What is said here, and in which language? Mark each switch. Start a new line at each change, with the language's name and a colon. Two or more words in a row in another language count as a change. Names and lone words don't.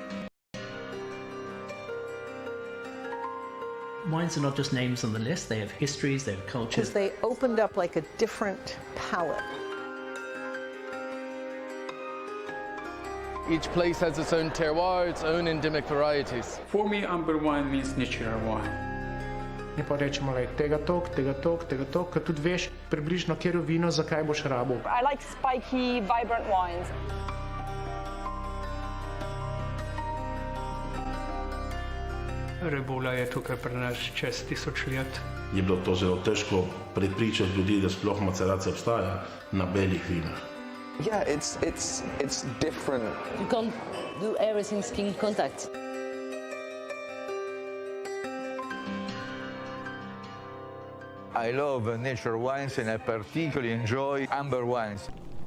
English: Wines are not just names on the list, they have histories, they have cultures. Because they opened up like a different palette. Each place has its own terroir, its own endemic varieties. For me, amber wine means natural wine.
Slovenian: Ne pa rečemo, tega tok, ker tudi veš približno, katero vino, zakaj boš rabil.
English: I like spiky, vibrant wines.
Slovenian: Rebula je tukaj pri nas čez 1000 let. Je bilo to zelo težko prepričati ljudi, da sploh maceracija obstaja na belih vinah.
English: Yeah, it's different. You can't do everything skin contact. I love nature wines and I particularly enjoy amber wines.